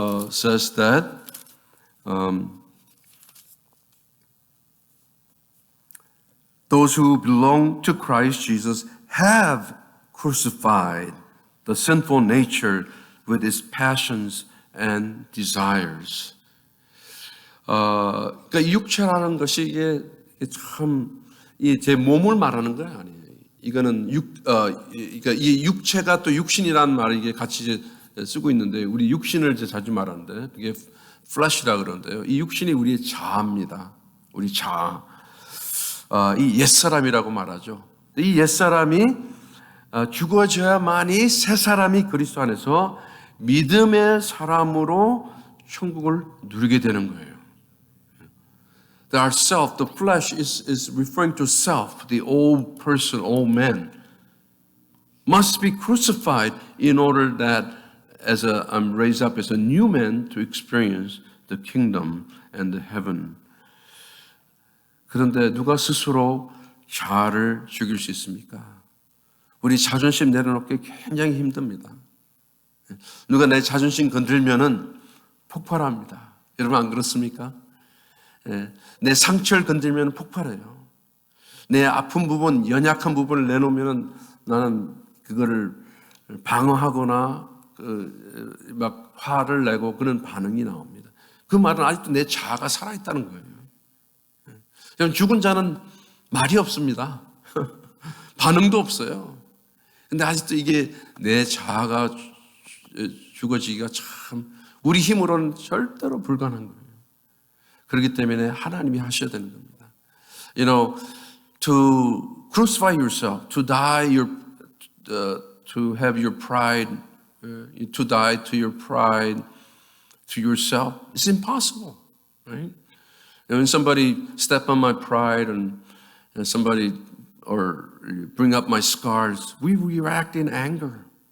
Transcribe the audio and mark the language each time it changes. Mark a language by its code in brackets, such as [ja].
[en] says that those who belong to Christ Jesus have crucified the sinful nature with its passions and desires. [ko] 그러니까 육체라는 것이 이게 참 제 몸을 말하는 거예요, 아니에요. 이거는 그러니까 이 육체가 또 육신이라는 말을 이게 같이 쓰고 있는데 우리 육신을 이제 자주 말하는데 그게 flesh라 그러는데요. 이 육신이 우리의 자아입니다. 우리 자아. 이 옛사람이라고 말하죠. 이 옛사람이 죽어져야만이 새 사람이 그리스도 안에서 믿음의 사람으로 천국을 누리게 되는 거예요. [en] Our self, the flesh is referring to self, the old person, old man, must be crucified in order that as I'm raised up as a new man to experience the kingdom and the heaven. [ko] 그런데 누가 스스로 자아를 죽일 수 있습니까? 우리 자존심 내려놓기 굉장히 힘듭니다. 누가 내 자존심 건들면은 폭발합니다. 여러분 안 그렇습니까? 내 상처를 건들면 폭발해요. 내 아픈 부분, 연약한 부분을 내놓으면 나는 그거를 방어하거나 막 화를 내고 그런 반응이 나옵니다. 그 말은 아직도 내 자아가 살아있다는 거예요. 죽은 자는 말이 없습니다. 반응도 없어요. 근데 아직도 이게 내 자아가 죽어지기가 참 우리 힘으로는 절대로 불가능한 거예요. 그렇기 때문에 하나님이 하셔야 되는 겁니다. [en] You know, to crucify yourself, to die to have your pride, to die to your pride, to yourself, it's impossible, right? When somebody step on my pride and somebody or bring up my scars, we react in anger.